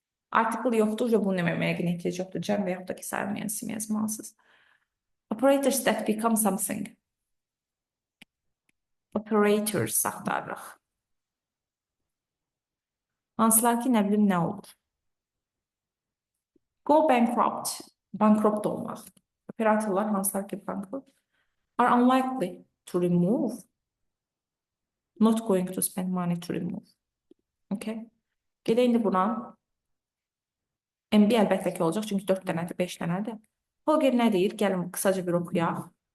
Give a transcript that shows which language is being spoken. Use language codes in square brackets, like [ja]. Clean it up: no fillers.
[az] Article yoxdur, bunu deməməyə ehtiyac yoxdur. Cəm və yaxud da ki, sayılmayan isim yazmalısınız. [en] Operators that become something. [az] Operators axtarırıq. Hansılar ki, nə bilim, nə olur? Go bankrupt. Bankrupt olmaq. Operatorlar hansılar ki, [en] bankrupt are unlikely to remove. Not going to spend money to remove. [az] Okay. Gedək indi buna. MB əlbəttə ki olacaq, çünki 4 dənədir, 5 dənədir. Holger nə deyir? Gəlin qısaca bir oxuyaq.